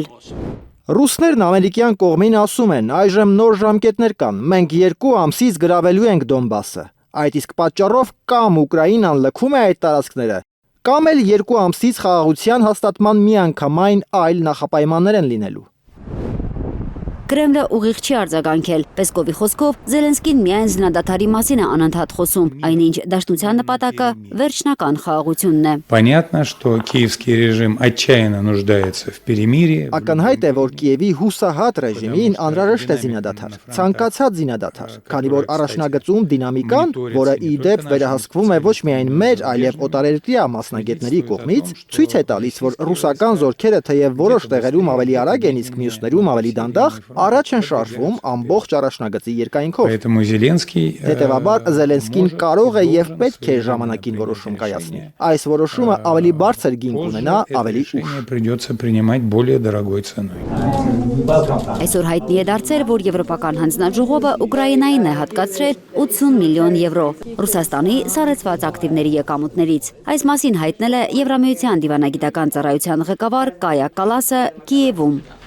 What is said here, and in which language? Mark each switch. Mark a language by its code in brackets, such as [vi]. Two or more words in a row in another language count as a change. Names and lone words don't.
[hy] Ռուսներն ամերիկյան կողմին ասում են, այժմ նոր ժամկետներ կան, մենք 2 ամսից գրավելու ենք Դոնբասը։ Այդ իսկ պատճառով կամ Ուկրաինան լքում է այդ տարածքները, կամ էլ 2 ամսից խաղաղության հաստատման միանգամայն այլ նախապայմաններ են լինելու։ Կրեմլը ուղիղ չի արձագանքել։ Պեսկովի խոսքով Զելենսկին միայն զինադադարի մասին է անընդհատ խոսում, այնինչ դաշնության նպատակը վերջնական խաղաղությունն է։ [ru] Понятно, что киевский режим отчаянно нуждается в перемирии. [hy] Ակնհայտ է, որ Կիևի հուսահատ ռեժիմին անհրաժեշտ է զինադադար, ցանկացած զինադադար, քանի որ առաջնագծում դինամիկան, որը ի դեպ վերահսկվում է ոչ միայն մեր, այլև օտարերկրյա մասնագետների կողմից, ցույց է տալիս, որ ռուսական զորքերը թեև որոշ տեղերում ավելի արագ են, իսկ մյուսներում ավելի դանդաղ, առաջ են շարժվում ամբողջ առաջնագծի երկայնքով։ [ru] Поэтому Зеленский [hy] Հետևաբար Զելենսկին կարող է եւ պետք է ժամանակին որոշում կայացնի։ Այս որոշումը ավելի բարձր գին կունենա, ավելի ուշ։ [ru] придется принимать более дорогой ценой. [hy] Այսօր հայտնի է դարձել, որ Եվրոպական հանձնաժողովը Ուկրաինային է հատկացրել 80 միլիոն եվրո Ռուսաստանի սառեցված ակտիվների եկամուտներից։ Այս մասին հայտնել է Եվրամիության դիվանագիտական ծառայության ղեկավար Կայա Կալասը Կիևում։